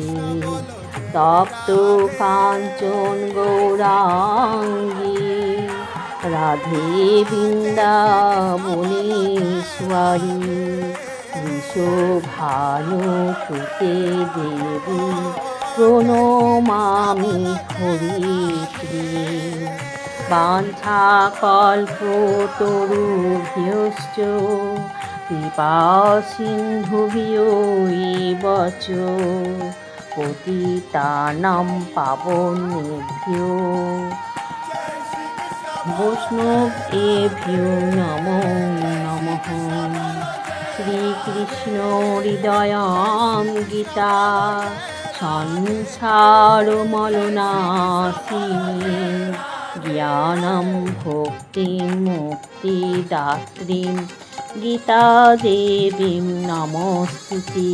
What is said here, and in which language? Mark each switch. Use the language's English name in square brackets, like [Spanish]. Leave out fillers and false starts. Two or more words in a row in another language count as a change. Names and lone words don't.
[Sanskrit] তপ্ত কাঞ্চন গৌরাঙ্গী রাধে বৃন্দাবনেশ্বরী বিশ্বভানুসুতে দেবী প্রণমামি হরিপ্রিয়ে। বাঞ্ছাকল্পতরুভ্যশ্চ কৃপাসিন্ধুভ্যৈব চ পতিতানাং পাবনেভ্যো বৈষ্ণবেভ্যো নমো নমঃ। শ্রীকৃষ্ণ হৃদয়ং গীতা সংসারমলনাশিনী জ্ঞানং ভক্তিং মুক্তিদাত্রীং গীতা দেবীং নমস্তুতে।